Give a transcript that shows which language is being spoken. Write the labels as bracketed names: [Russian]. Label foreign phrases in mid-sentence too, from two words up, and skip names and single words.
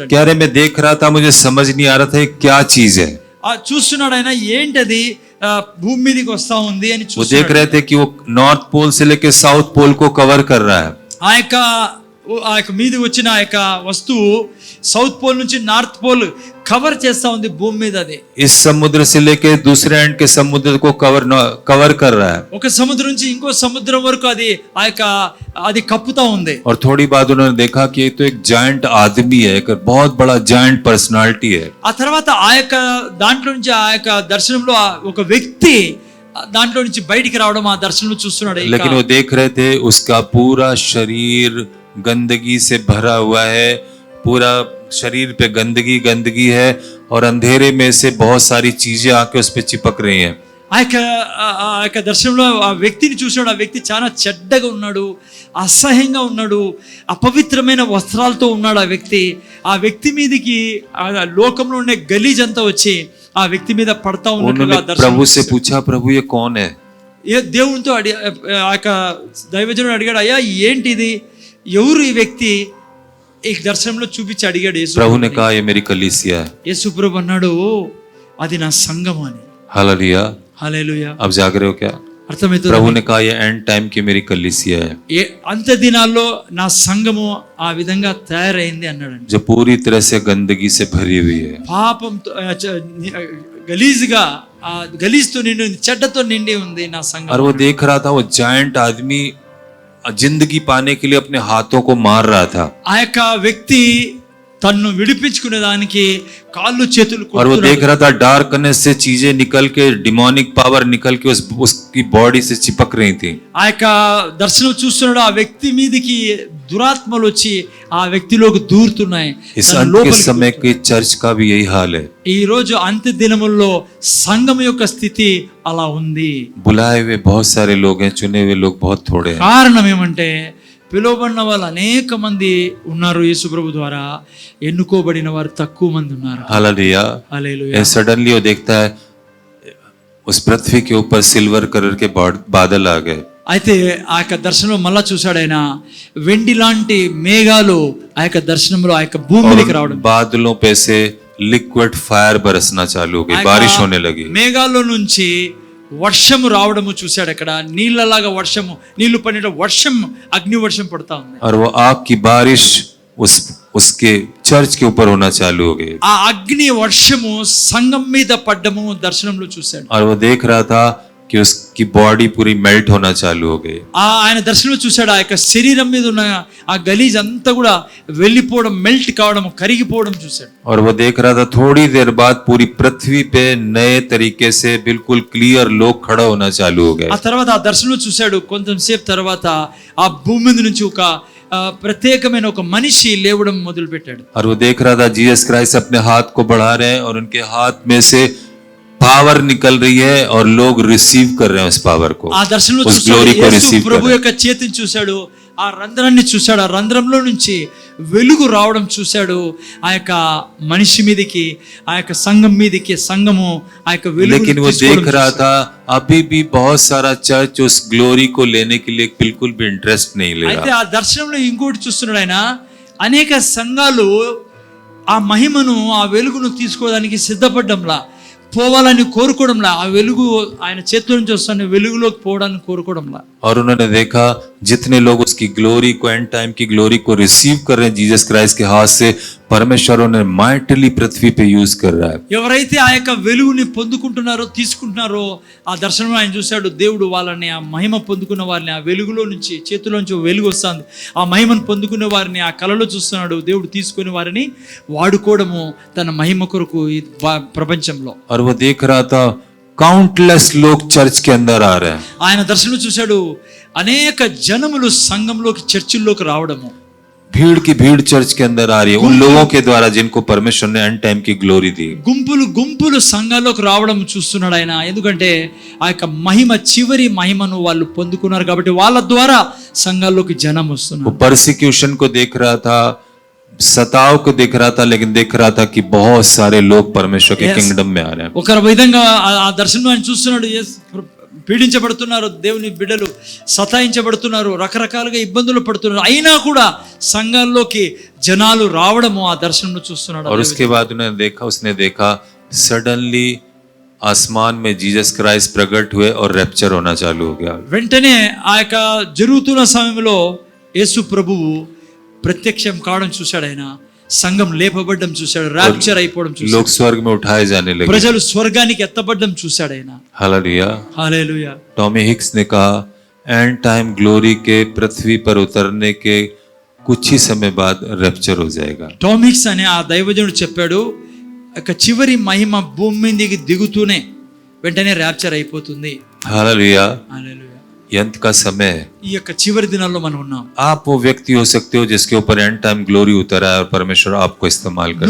[Hindi] कह रहे मैं देख रहा था, मुझे समझ नहीं आ रहा था ये क्या चीज है। [Telugu] చూస్తున్నాడు ఆయన, ఏంటది భూమి మీదకి వస్తా ఉంది అని [Hindi] वो [Telugu] చూస్తున్నాడు। [Hindi] देख रहे थे कि वो नॉर्थ पोल से लेके साउथ पोल को कवर कर रहा है। [Telugu] ఆ యొక్క మీద వచ్చిన ఆ యొక్క వస్తువు సౌత్ పోల్ నుంచి నార్త్ పోల్ కవర్ చేస్తా ఉంది భూమి మీద। అది [Hindi] इस समुद्र से लेके दूसरे एंड के समुद्र को कवर कर रहा है। [Telugu] ఒక సముద్రం నుంచి ఇంకో సముద్రం వరకు అది ఆ యొక్క అది కప్పుతా ఉంది। [Hindi] और थोड़ी बाद उन्होंने देखा कि ये तो एक जायंट आदमी है, एक बहुत बड़ा [English] giant personality [Hindi] है। [Telugu] ఆ తర్వాత ఆ యొక్క దాంట్లో నుంచి ఆ యొక్క దర్శనంలో ఒక వ్యక్తి దాంట్లో నుంచి బయటికి రావడం ఆ దర్శనంలో చూస్తున్నాడు। [Hindi] लेकिन वो देख रहे थे उसका पूरा शरीर गंदगी से भरा हुआ है, पूरा शरीर पे गंदगी है और अंधेरे में से बहुत सारी चीजें आके उस पे चिपक रही हैं। [Telugu] ఆ యొక్క దర్శనంలో ఆ వ్యక్తిని చూసినాడు. ఆ వ్యక్తి చాలా చెడ్డగా ఉన్నాడు, అసహ్యంగా ఉన్నాడు, అపవిత్రమైన వస్త్రాలతో ఉన్నాడు ఆ వ్యక్తి మీదకి ఆ లోకంలో ఉండే గలీజ్ అంతా వచ్చి ఆ వ్యక్తి మీద పడతా ఉన్నట్టుగా [Hindi] प्रभु से पूछा, प्रभु ये कौन है? [Telugu] దేవునితో ఆ యొక్క దైవజనుడు అడిగాడు, అయ్యా ఏంటిది, ఎవరు ఈ వ్యక్తి? ఈ దర్శనంలో చూపించి అడిగాడు యేసు. [Hindi] प्रभु ने कहा ये मेरी कलीसिया है। [Telugu] యేసు ప్రభు అన్నాడు, అది నా సంఘం అని. [Hindi] हालेलुया। [Telugu] హల్లెలూయా. [Hindi] अब जाग रहे हो क्या? [Telugu] అర్థమవుతుంది. [Hindi] प्रभु ने कहा ये [English] end time [Hindi] की मेरी कलीसिया है, [Telugu] అంత్య దినాల్లో నా సంఘము ఆ విధంగా తయారైంది అన్నాడండి. [Hindi] जो पूरी तरह से गंदगी से भरी हुई है, [Telugu] పాపంతో గలీజ్గా గలీజ్తో నిండి ఉంది, చెడ్డతో నిండి ఉంది నా సంఘం. [Hindi] और वो देख रहा था वो जायंट आदमी जिंदगी पाने के लिए अपने हाथों को मार रहा था, [Telugu] ఆ యొక్క వ్యక్తి తన్ను విడిపించుకునే దానికి కాళ్ళు చేతులు [Hindi] और वो देख रहा था डार्कनेस से चीजें निकल के, [English] demonic power [Hindi] निकल के उसकी बॉडी से चिपक रही थी। [Telugu] ఆ యొక్క దర్శనం చూస్తున్నాడు, ఆ వ్యక్తి మీదకి దురాత్మలు వచ్చి ఆ వ్యక్తిలోకి దూరుతున్నాయి. [Hindi] इस अंत के समय के चर्च का भी यही हाल है। [Telugu] ఈ రోజు అంత్య దినముల్లో సంఘం యొక్క స్థితి అలా ఉంది. [Hindi] बुलाए हुए बहुत सारे लोग हैं, चुने हुए लोग बहुत थोड़े हैं। [Telugu] కారణం ఏమంటే పిలువబడిన వాళ్ళు అనేక మంది ఉన్నారు యేసు ప్రభు ద్వారా, ఎన్నుకోబడిన వారు తక్కువ మంది ఉన్నారు. [Hindi] हालेलुया। [Telugu] హల్లెలూయా. [Hindi] सडनली वो देखता है उस पृथ्वी के ऊपर [English] silver colour [Hindi] के बादल आ गए। [Telugu] అయితే ఆ యొక్క దర్శనంలో మళ్ళా చూశాడు ఆయన, వెండి లాంటి మేఘాలు ఆ యొక్క దర్శనంలో ఆ యొక్క భూమికి రావడం, [Hindi] बादलों पे से [English] liquid fire [Hindi] बरसना चालू हो गई, बारिश होने लगी। [Telugu] మేఘాల్లో నుంచి వర్షము రావడము చూశాడు. అక్కడ నీళ్ళలాగా వర్షము, నీళ్లు పడిన వర్షం, అగ్ని వర్షం పడతా ఉంది. [Hindi] और वो आग की बारिश उसके चर्च के ऊपर होना चालू हो गई, [Telugu] ఆ అగ్ని వర్షము సంఘం మీద పడ్డము దర్శనంలో చూశాడు. [Hindi] और वो देख रहा था कि उसकी बॉडी पूरी मेल्ट होना चालू हो गई। [Telugu] ఆయన దర్శనంలో చూశాడు, ఆ యొక్క శరీరం మీద ఉన్న ఆ గలీజ్ అంతా కూడా వెళ్ళిపోవడం, మెల్ట్ కావడం, కరిగిపోవడం చూశాడు. [Hindi] और वो देख रहा था थोड़ी देर बाद पूरी पृथ्वी पे नए तरीके से बिल्कुल क्लियर लोग खड़ा होना चालू हो गए। [Telugu] ఆ తర్వాత ఆ దర్శనంలో చూశాడు, కొంచెం సేపు తర్వాత ఆ భూమి మీద నుంచి ఒక ప్రత్యేకమైన ఒక మనిషి లేవడం మొదలు పెట్టాడు. [Hindi] और वो देख रहा था जीसस क्राइस्ट अपने हाथ को बढ़ा रहे हैं और उनके हाथ में से पावर निकल रही है और लोग रिसीव कर रहे हैं उस पावर को, [Telugu] ఆ దర్శనంలో [Hindi] उस ग्लोरी को [Telugu] యేసు [Hindi] रिसीव कर [Telugu] ప్రభు [Hindi] रहे हैं। [Telugu] యొక్క చేతిని చూశాడు, ఆ రంధ్రాన్ని చూశాడు, ఆ రంధ్రంలో నుంచి వెలుగు రావడం చూశాడు. ఆ యొక్క మనిషి మీదకి, ఆ యొక్క సంఘం మీదకి, సంఘము ఆ యొక్క వెలుగు. [Hindi] लेकिन वो देख रहा था अभी भी बहुत सारा चर्च उस ग्लोरी को लेने के लिए बिल्कुल भी इंटरेस्ट नहीं ले [Telugu] అయితే [Hindi] रहा। [Telugu] ఆ దర్శనంలో ఇంకోటి చూస్తున్నాడు ఆయన, అనేక సంఘాలు ఆ మహిమను, ఆ వెలుగును తీసుకోవడానికి సిద్ధపడ్డంలా, పోవాలని కోరుకోవడంలా, ఆ వెలుగు ఆయన చేతిలో నుంచి వస్తున్న వెలుగులోకి పోవడానికి కోరుకోవడంలా. [Hindi] और उन्होंने देखा जितने लोग उसकी ग्लोरी को, [English] end time [Hindi] की ग्लोरी को रिसीव कर रहे हैं जीसस क्राइस्ट के हाथ से, परमेश्वर उन्हें माइटली पृथ्वी पे यूज कर रहा है। [Telugu] ఎవరైతే ఆ యొక్క వెలుగుని పొందుకుంటున్నారో, తీసుకుంటున్నారో, ఆ దర్శనంలో ఆయన చూశాడు, దేవుడు వాళ్ళని, ఆ మహిమ పొందుకున్న వారిని, ఆ వెలుగులో నుంచి, చేతిలోంచి వెలుగు వస్తుంది, ఆ మహిమను పొందుకున్న వారిని ఆ కళలో చూస్తున్నాడు. దేవుడు తీసుకుని వారిని వాడుకోవడము తన మహిమ కొరకు ఈ ప్రపంచంలో. [Hindi] और वो देख रहा था काउंटलेस लोग चर्च के अंदर आ रहे हैं। [Telugu] ఆయన దర్శనంలో చూశాడు, అనేక జనములు సంఘంలోకి, చర్చిల్లోకి రావడము, [Hindi] भीड़ की भीड़ चर्च के अंदर आ रही है उन लोगों के द्वारा जिनको परमेश्वर ने [English] end time [Hindi] की ग्लोरी दी। [Telugu] గుంపులు గుంపులు సంఘాల్లోకి రావడం చూస్తున్నాడు ఆయన. ఎందుకంటే ఆ యొక్క మహిమ, చివరి మహిమను వాళ్ళు పొందుకున్నారు కాబట్టి వాళ్ళ ద్వారా సంఘాల్లోకి జనం [Hindi] वो [Telugu] వస్తున్నారు. [Hindi] परसिक्यूशन को देख रहा था, सताव को देख रहा था, लेकिन देख रहा था कि बहुत सारे लोग परमेश्वर के [English] Yes. [Hindi] किंगडम में आ रहे हैं। [Telugu] ఒక విధంగా ఆ దర్శనం ఆయన చూస్తున్నాడు. పీడించబడుతున్నారు దేవుని బిడ్డలు, సతాయించబడుతున్నారు, రకరకాలుగా ఇబ్బందులు పడుతున్నారు, అయినా కూడా సంఘాల్లోకి జనాలు రావడము ఆ దర్శనంలో చూస్తున్నాడు. [Hindi] और उसके बाद उसने देखा सडनली आसमान में जीसस क्राइस्ट प्रकट हुए और रैप्चर होना चालू हो गया। [Telugu] వెంటనే ఆ యొక్క జరుగుతున్న సమయంలో యేసు ప్రభువు ప్రత్యక్షం కావడం చూశాడు ఆయన, సంఘం లేపబడ్డం చూశాడు, ర్యాప్చర్ అయిపోవడం చూశాడు, [Hindi] लोग स्वर्ग में उठाए जाने लगे। [Telugu] ప్రజలు స్వర్గానికి ఎత్తబడ్డం చూశాడు ఆయన. [Hindi] हालेलुया। [Telugu] హల్లెలూయా. [Hindi] टॉमी हिक्स ने कहा [English] end time glory [Hindi] के पृथ्वी पर उतरने के कुछ ही समय बाद रैप्चर हो जाएगा। [Telugu] టామిక్స్ అనే ఆ దైవజనుడు చెప్పాడు, ఒక చివరి మహిమ భూమి మీదకి దిగుతూనే వెంటనే ర్యాప్చర్ అయిపోతుంది. [Hindi] हालेलुया। [Telugu] హల్లెలూయా. [Hindi] अंत का समय है। [Telugu] ఈ యొక్క చివరి దినాల్లో మనం ఉన్నాం. [Hindi] आप वो व्यक्ति हो सकते हो जिसके ऊपर [English] end time glory [Hindi] उतरा है और परमेश्वर आपको इस्तेमाल कर